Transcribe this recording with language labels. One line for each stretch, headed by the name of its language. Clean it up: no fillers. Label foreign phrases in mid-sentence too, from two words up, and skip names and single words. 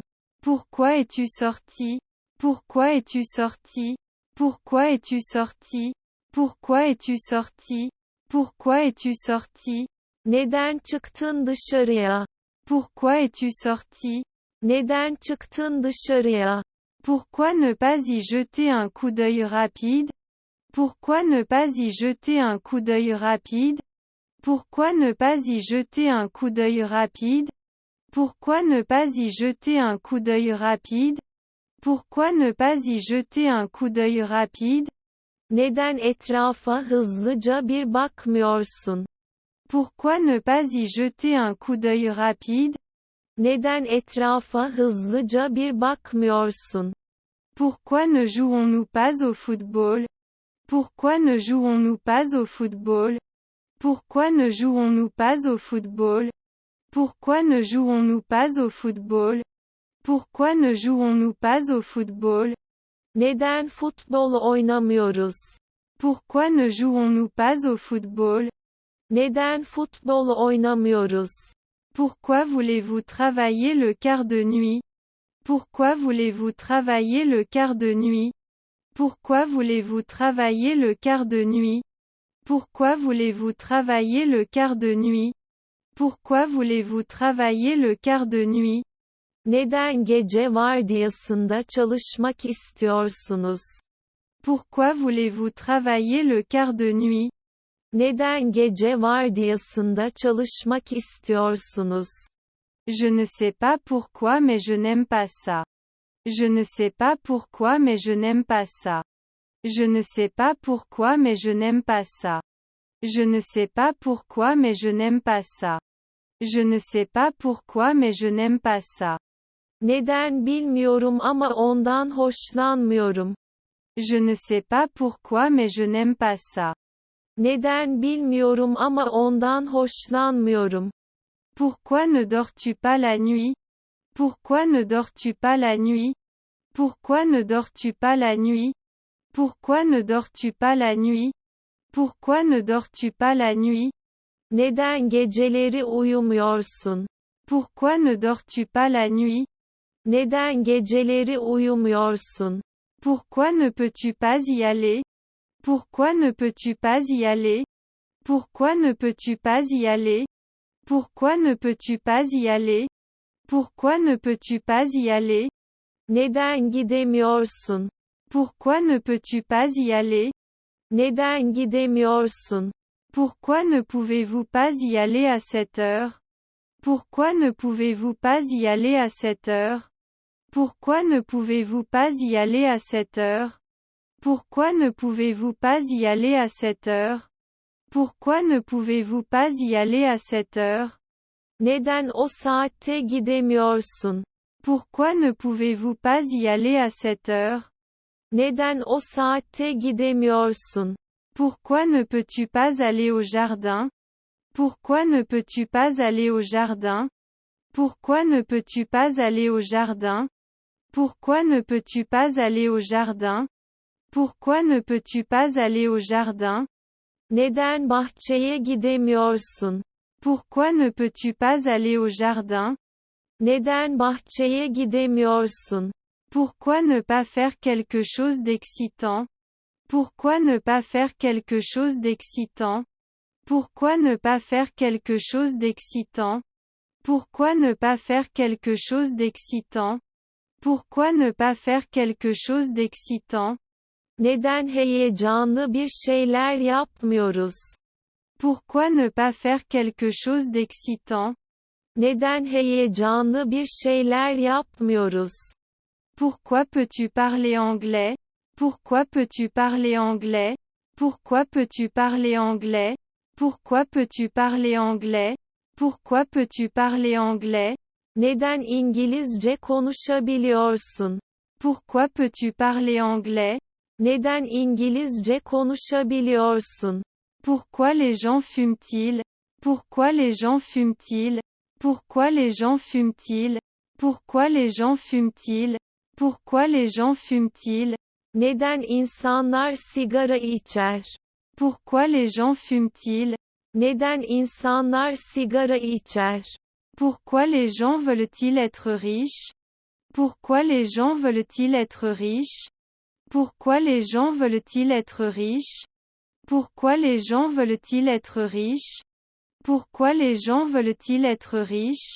French: Pourquoi es-tu sorti? Pourquoi es-tu sorti? Pourquoi es-tu sorti? Pourquoi es-tu sorti? Pourquoi es-tu sorti?
Turkish: Neden çıktın dışarıya?
French: Pourquoi es-tu sorti?
Turkish: Neden çıktın dışarıya?
French: Pourquoi ne pas y jeter un coup d'œil rapide? Pourquoi ne pas y jeter un coup d'œil rapide? Pourquoi ne pas y jeter un coup d'œil rapide? Pourquoi ne pas y jeter un coup d'œil rapide? Pourquoi ne pas y jeter un coup d'œil rapide?
Turkish: Neden etrafa hızlıca bir bakmıyorsun?
French: Pourquoi ne pas y jeter un coup d'œil rapide?
Turkish: Neden etrafa hızlıca bir bakmıyorsun?
French: Pourquoi ne jouons-nous pas au football? Pourquoi ne jouons-nous pas au football? Pourquoi ne jouons-nous pas au football? Pourquoi ne jouons-nous pas au football? Pourquoi ne jouons-nous pas au football?
Turkish: Neden futbol oynamıyoruz?
French: Pourquoi ne jouons-nous pas au football?
Turkish: Neden futbol oynamıyoruz?
French: Pourquoi voulez-vous travailler le quart de nuit? Pourquoi voulez-vous travailler le quart de nuit? Pourquoi voulez-vous travailler le quart de nuit? Pourquoi voulez-vous travailler le quart de nuit? Pourquoi voulez-vous travailler le quart de nuit?
Turkish: Neden gece vardiyasında çalışmak istiyorsunuz?
French: Pourquoi voulez-vous travailler le quart de nuit?
Turkish: Neden gece vardiyasında çalışmak istiyorsunuz?
French: Je ne sais pas pourquoi mais je n'aime pas ça. Je ne sais pas pourquoi mais je n'aime pas ça. Je ne sais pas pourquoi mais je n'aime pas ça. Je ne sais pas pourquoi mais je n'aime pas ça. Je ne sais pas pourquoi mais je n'aime pas ça.
Turkish: Neden bilmiyorum ama ondan hoşlanmıyorum.
French: Je ne sais pas pourquoi mais je n'aime pas ça.
Turkish: Neden bilmiyorum ama ondan hoşlanmıyorum.
French: Pourquoi ne dors-tu pas la nuit? Pourquoi ne dors-tu pas la nuit? Pourquoi ne dors-tu pas la nuit? Pourquoi ne dors-tu pas la nuit? Pourquoi ne dors-tu pas la nuit?
Turkish: Neden geceleri uyumuyorsun?
French: Pourquoi ne dors-tu pas la nuit?
Turkish: Neden geceleri uyumuyorsun?
French: Pourquoi ne peux-tu pas y aller? Pourquoi ne peux-tu pas y aller? Pourquoi ne peux-tu pas y aller? Pourquoi ne peux-tu pas y aller? Pourquoi ne peux-tu pas y aller?
Turkish: Neden gidemiyorsun?
French: Pourquoi ne peux-tu pas y aller?
Turkish: Neden gidemiyorsun?
French: Pourquoi ne pouvez-vous pas y aller à cette heure? Pourquoi ne pouvez-vous pas y aller à cette heure? Pourquoi ne pouvez-vous pas y aller à cette heure? Pourquoi ne pouvez-vous pas y aller à cette heure? Pourquoi ne pouvez-vous pas y aller à cette heure?
Turkish: Neden o saatte gidemiyorsun?
French: Pourquoi ne pouvez-vous pas y aller à cette heure?
Turkish: Neden o saatte gidemiyorsun?
French: Pourquoi ne peux-tu pas aller au jardin? Pourquoi ne peux-tu pas aller au jardin? Pourquoi ne peux-tu pas aller au jardin? Pourquoi ne peux-tu pas aller au jardin? Pourquoi ne peux-tu pas aller au jardin?
Turkish: Neden bahçeye gidemiyorsun?
French: Pourquoi ne peux-tu pas aller au jardin?
Turkish: Neden bahçeye gidemiyorsun?
French: Pourquoi ne pas faire quelque chose d'excitant? Pourquoi ne pas faire quelque chose d'excitant? Pourquoi ne pas faire quelque chose d'excitant? Pourquoi ne pas faire quelque chose d'excitant? Pourquoi ne pas faire quelque chose d'excitant?
Turkish: Neden heyecanlı bir şeyler yapmıyoruz?
French: Pourquoi ne pas faire quelque chose d'excitant?
Turkish: Neden heyecanlı bir şeyler yapmıyoruz?
French: Pourquoi peux-tu parler anglais? Pourquoi peux-tu parler anglais? Pourquoi peux-tu parler anglais? Pourquoi peux-tu parler anglais? Pourquoi peux-tu parler anglais?
Turkish: Neden İngilizce konuşabiliyorsun?
French: Pourquoi peux-tu parler anglais?
Turkish: Neden İngilizce konuşabiliyorsun?
French: Pourquoi les gens fument-ils? Pourquoi les gens fument-ils? Pourquoi les gens fument-ils? Pourquoi les gens fument-ils? Pourquoi les gens fument-ils?
Turkish: Neden insanlar sigara içer?
French: Pourquoi les gens fument-ils?
Turkish: Neden insanlar sigara içer?
French: Pourquoi les gens veulent-ils être riches? Pourquoi les gens veulent-ils être riches? Pourquoi les gens veulent-ils être riches? Pourquoi les gens veulent-ils être riches? Pourquoi les gens veulent-ils être riches?